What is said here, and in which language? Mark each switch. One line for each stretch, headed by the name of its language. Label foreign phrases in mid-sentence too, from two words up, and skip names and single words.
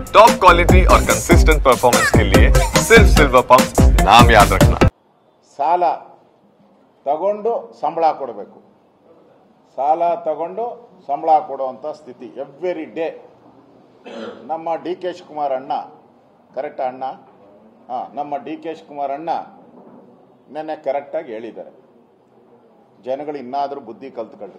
English: top quality
Hindi: और
English: consistent performance
Hindi: के लिए सिर्फ सिल्वर पंप नाम याद रखना।
Kannada: ಸಾಲ ತಗೊಂಡು ಸಂಬಳ ಕೊಡಬೇಕು, ಸಾಲ ತಗೊಂಡು ಸಂಬಳ ಕೊಡುವಂಥ ಸ್ಥಿತಿ
English: every day.
Kannada: ನಮ್ಮ ಡಿ ಕೆ ಶಿವಕುಮಾರ್ ಅಣ್ಣ, ಕರೆಕ್ಟ್ ಅಣ್ಣ? ನಮ್ಮ ಡಿ ಕೆ ಶಿವಕುಮಾರ್ ಅಣ್ಣ ನೆನ್ನೆ ಕರೆಕ್ಟಾಗಿ ಹೇಳಿದ್ದಾರೆ, ಜನಗಳು ಇನ್ನಾದರೂ ಬುದ್ಧಿ ಕಲ್ತ್ಕೊಳ್ರಿ.